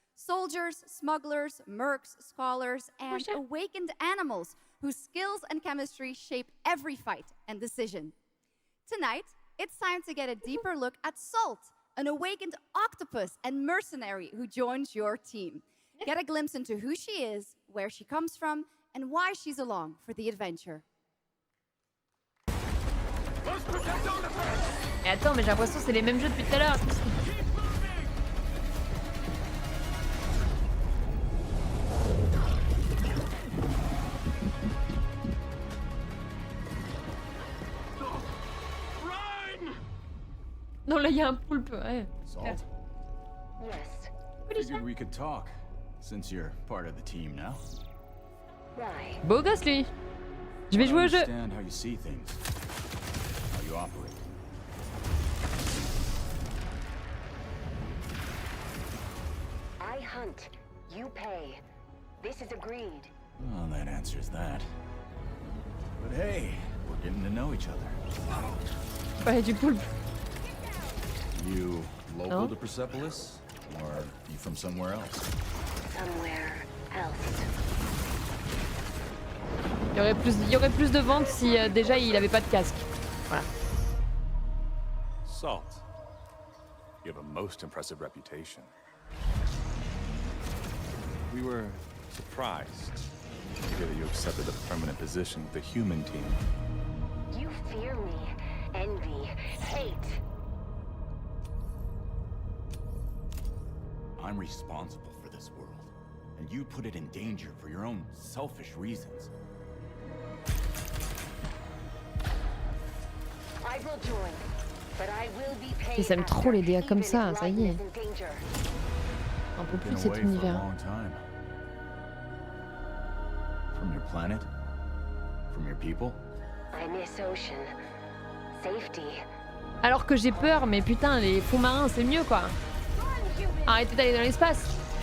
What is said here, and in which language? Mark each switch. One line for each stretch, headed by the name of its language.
English: Soldiers, smugglers, mercs, scholars, and awakened animals whose skills and chemistry shape every fight and decision. Tonight, it's time to get a deeper look at Salt, an awakened octopus and mercenary who joins your team. Get a glimpse into who she is, where she comes from, and why she's along for the adventure.
French: Et attends, mais j'ai l'impression que c'est les mêmes jeux depuis tout à l'heure. Non, là, il y a un poulpe, ouais.
English: Salt? Yes. Figured we could talk, since you're part of the team now.
French: Beau gosse lui. Je vais jouer au jeu.
English: How you see things, how you operate. I hunt, you pay. This is agreed. Well, that answers that. But hey, we're getting to know each other.
French: Ouais, du coup.
English: You local to Persepolis, or you from somewhere else? Somewhere else.
French: Il y aurait plus de ventes si déjà il avait pas de casque. Voilà.
English: Salt. You have a most impressive reputation. We were surprised to hear that you accepted a permanent position with the human team. You fear me, envy, hate. I'm responsible for this world, and you put it in danger for your own selfish reasons. I will join, but I will be paid.
French: Ils aiment trop les DA comme ça y est. Un peu plus de cet univers.
English: From your planet? From your people? I miss ocean. Safety.
French: Alors que j'ai peur, mais putain, les fonds marins, c'est mieux quoi. Arrêtez d'aller dans l'espace.